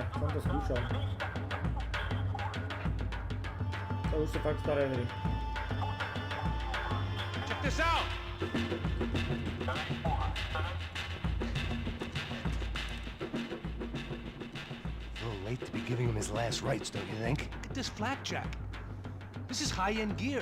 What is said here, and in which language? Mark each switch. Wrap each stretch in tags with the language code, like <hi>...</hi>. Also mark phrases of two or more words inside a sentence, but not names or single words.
<sk>Som to skúšal. To už sú fakt staré hry.</sk> <en>Check this out! A little late to be giving him his last rites, don't you think? Look at this flakjack. This is high-end gear.</en>